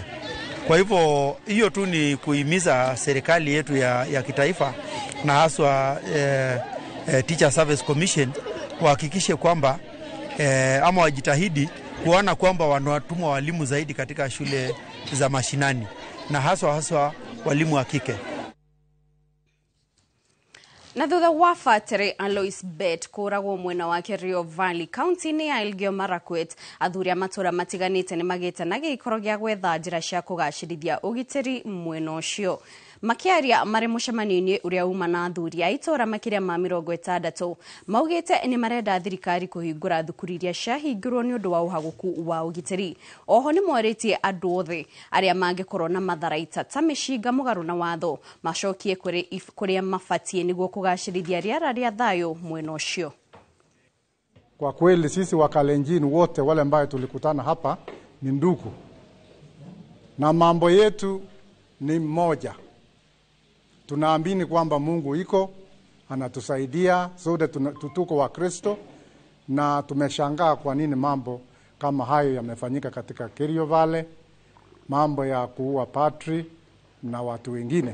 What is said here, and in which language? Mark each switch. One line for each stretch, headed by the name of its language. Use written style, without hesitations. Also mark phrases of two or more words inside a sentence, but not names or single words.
Swahili: Kwa hivyo hiyo tu ni kuhimiza serikali yetu ya kitaifa na haswa Teacher Service Commission wahakikishe kwamba ama wajitahidi kuona kwamba wanatuma walimu zaidi katika shule za mashinani, na haswa walimu wa kike.
Kikuyu: Na thutha wa Fateri Alois Bet kũragwo mwena wa Kerio Valley kaunti-inĩ ya Elgeyo Marakwet, athuri a matũra matiganĩte nĩ magĩte na gĩikaro gĩa gwetha njĩra cia kũgacĩrithia ũgitĩri mwena ũcio. Makiaria marĩ mũcemanio-inĩ ũrĩa uma na athuri a itũra makĩria ma 60 maugĩte nĩ marenda thirikari kũhingũra thukuru iria ciahingũrwo nĩ ũndũ wa ũhagũku wa ũgitĩri. Oho nĩ morĩtie andũ othe arĩa mangĩkorwo na matharaita ta mĩcinga mũgarũ na watho macokie kũrĩa mabatie nĩguo kũgacĩrithia rĩera rĩa thayũ mwena ũcio.
Swahili: Kwa kweli sisi Wakalenjin wote wale ambao tulikutana hapa ni ndugu, na mambo yetu ni moja. Tunaamini kwamba Mungu iko anatusaidia, sote tuko wa Kristo, na tumeshangaa kwa nini mambo kama hayo yamefanyika katika Kerio Valley, mambo ya kuua padri na watu wengine.